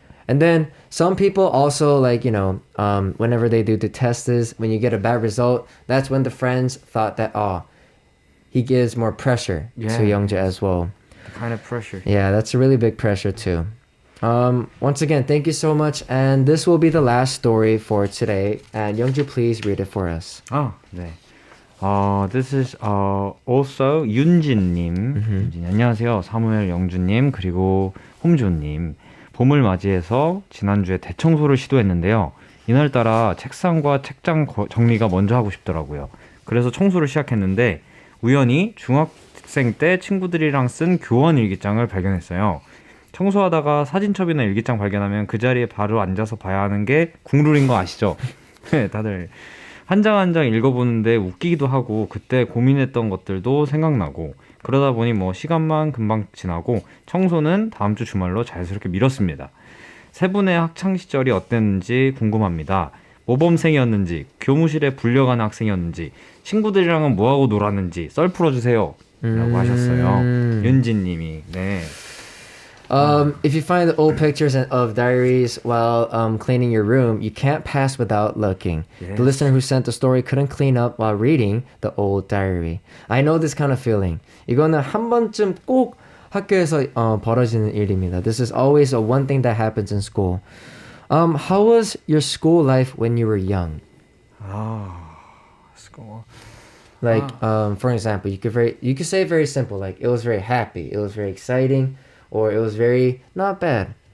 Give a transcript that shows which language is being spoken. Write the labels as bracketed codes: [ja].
[en] And then some people also, like, you know, whenever they do the tests, when you get a bad result, that's when the friends thought that, oh, he gives more pressure to Youngja as well. The kind of pressure. Yeah, that's a really big pressure too. Once again, thank you so much. And this will be the last story for today. And Youngju, please read it for us. [ko] 네. [en] This is also 윤진님. [ko] 윤진, 안녕하세요. 사무엘 영주님 그리고 홈존님. 봄을 맞이해서 지난주에 대청소를 시도했는데요. 이날따라 책상과 책장 정리가 먼저 하고 싶더라고요. 그래서 청소를 시작했는데 우연히 중학생 때 친구들이랑 쓴 교원 일기장을 발견했어요. 청소하다가 사진첩이나 일기장 발견하면 그 자리에 바로 앉아서 봐야 하는 게 국룰인 거 아시죠? 다들 한 장 한 장 읽어보는데 웃기기도 하고 그때 고민했던 것들도 생각나고 그러다 보니 뭐 시간만 금방 지나고 청소는 다음 주 주말로 자연스럽게 미뤘습니다. 세 분의 학창시절이 어땠는지 궁금합니다. 모범생이었는지 교무실에 불려가는 학생이었는지 친구들이랑은 뭐하고 놀았는지 썰 풀어주세요 라고 하셨어요. 윤진님이. 네. [en] If you find the old pictures of diaries while cleaning your room, you can't pass without looking. Yes. The listener who sent the story couldn't clean up while reading the old diary. I know this kind of feeling. [ko] 이거는 한 번쯤 꼭 학교에서 벌어지는 일입니다. [en] This is always a one thing that happens in school. How was your school life when you were young? School. Like, for example, you could say very simple, like it was very happy, it was very exciting, or it was very not bad.